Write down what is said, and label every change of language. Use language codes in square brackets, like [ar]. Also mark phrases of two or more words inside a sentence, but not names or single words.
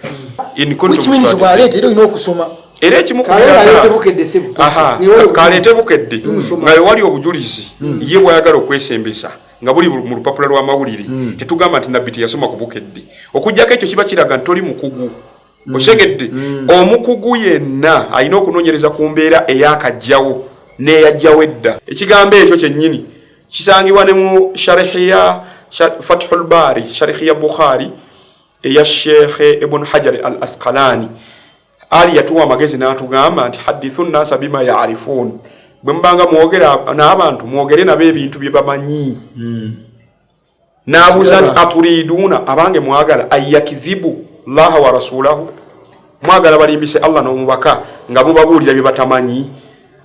[lg] Era ekimu kaleete bukedde nga wali obujulizi ye bwayagala okwesembesa nga buli mu lupapula lw'amawulire. Tetugamba nti nabbi teyasoma ku bukedde. Okujjako ekyo kiba kiraga nti toli mukugu. Okitegedde omukugu yenna alina okunoonyereza ku mbeera eyakajjawo n'eyajjawo edda. Ekigambo ekyo kyennyini kisangibwa ne mu sharihiya Fathul Bari, sharihiya Bukhari eya Sheikh Ibn Hajar al-Asqalani. Ali yatuwa amagezi n'atugamba nti [ar] حدثوا الناس بما يعرفون. [lg] Bwe mbanga mwogera n'abantu mwogere nabo ebintu bye bamanyi. N'abuuza nti aturiduuna, abange mwagala [ar] أيكذب الله ورسوله, [lg] mwagala balimbise Allah n'omubaka nga mubabuulira bye batamanyi.